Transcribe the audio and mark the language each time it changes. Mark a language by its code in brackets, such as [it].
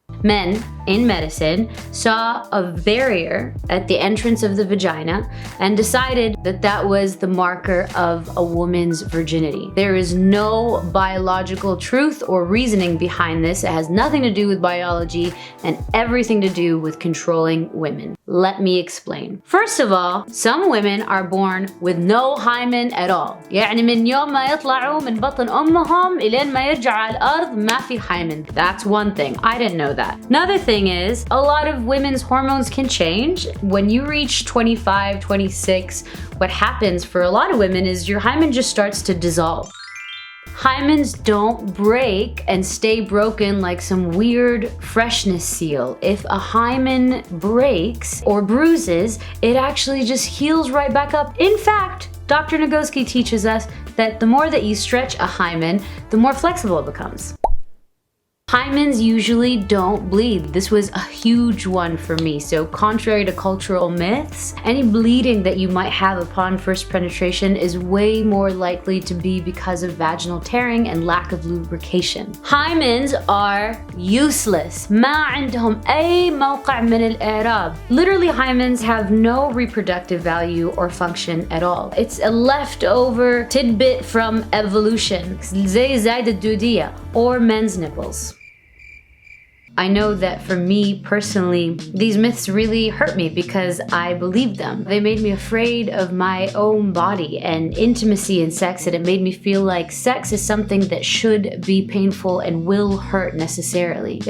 [en] Men in medicine saw a barrier at the entrance of the vagina and decided that that was the marker of a woman's virginity. There is no biological truth or reasoning behind this. It has nothing to do with biology and everything to do with controlling women. Let me explain. First of all, some women are born with no hymen at all. [ar] يعني من يوم ما يطلعوا من بطن أمهم إلين ما يرجعوا على الأرض ما في hymen. [en] That's one thing. I didn't know that. Another thing is, a lot of women's hormones can change. When you reach 25, 26, what happens for a lot of women is your hymen just starts to dissolve. Hymens don't break and stay broken like some weird freshness seal. If a hymen breaks or bruises, it actually just heals right back up. In fact, Dr. Nagoski teaches us that the more that you stretch a hymen, the more flexible it becomes. Hymens usually don't bleed. This was a huge one for me. So contrary to cultural myths, any bleeding that you might have upon first penetration is way more likely to be because of vaginal tearing and lack of lubrication. Hymens are useless. [ar] ما عندهم أي موقع من الإعراب. [en] Literally, hymens have no reproductive value or function at all. It's a leftover tidbit from evolution. [ar] زي زايدة الدودية [en] or men's nipples. I know that for me personally, these myths really hurt me because I believed them. They made me afraid of my own body and intimacy in sex, and it made me feel like sex is something that should be painful and will hurt necessarily.